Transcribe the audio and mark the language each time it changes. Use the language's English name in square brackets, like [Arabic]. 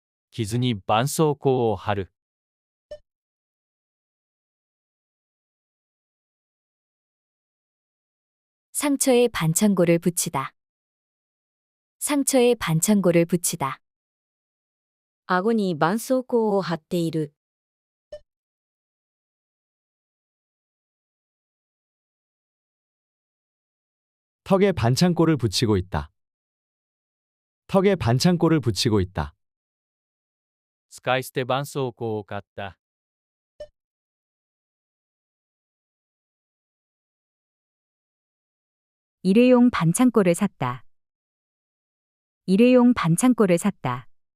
[Japanese] 傷に絆創膏を貼る。 [Korean] 상처에 반창고를 붙이다. 상처에 반창고를 붙이다. [Japanese] 顎に絆創膏を貼っている。 [Korean] 턱에 반창고를 붙이고 있다. 턱에 반창고를 붙이고 있다. [Japanese] 使い捨て絆創膏を買った。 [Korean] 일회용 반창고를 샀다. 일회용 반창고를 샀다.